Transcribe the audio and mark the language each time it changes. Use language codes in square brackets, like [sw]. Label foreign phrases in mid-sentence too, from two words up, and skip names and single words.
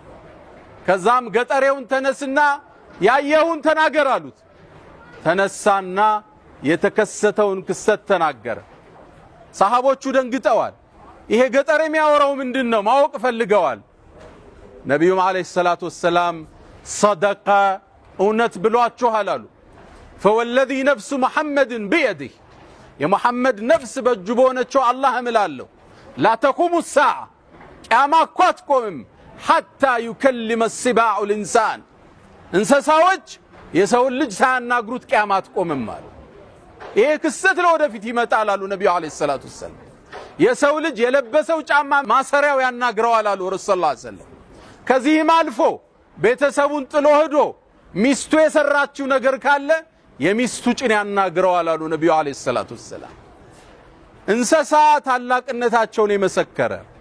[am] ከዛም ገጠሬውን ተነስና ያየውን ተናገር አሉት። ተነሳና የተከሰተውን ክስተት ተናገረ። ሰሃቦቹ ደንግጠዋል። ይሄ ገጠሬ የሚያወራው ምንድነው ማወቅ ፈልገዋል። ነብዩም [ar] عليه الصلاة والسلام [am] صدق እውነት ብሏችኋል አሉ። [ar] فوالذي نفس محمد بيده [am] የሙሐመድ ነፍስ በእጁ በሆነችው አላህ እምላለሁ [ar] لا تقوم الساعة [am] ቂያማ አትቆምም [ar] حتى يكلم السباع الانسان [am] እንስሳዎች የሰው ልጅ ሳያናግሩት ቂያማ አትቆምም አሉ። ይሄ ክስተት ለወደፊት ይመጣል አሉ ነብዩ [ar] عليه الصلاة والسلام። [am] የሰው ልጅ የለበሰው ጫማ ማሰሪያው ያናግረዋል አሉ ረሱል [ar] صلى الله عليه وسلم። [am] ከዚህም አልፎ ቤተሰቡን ጥሎ ሄዶ ሚስቱ የሰራችው ነገር ካለ የሚስቱ ጭን ያናግረዋል አሉ ነብዩ [ar] عليه الصلاة والسلام። [am] እንስሳ ታላቅነታቸውን የመሰከረ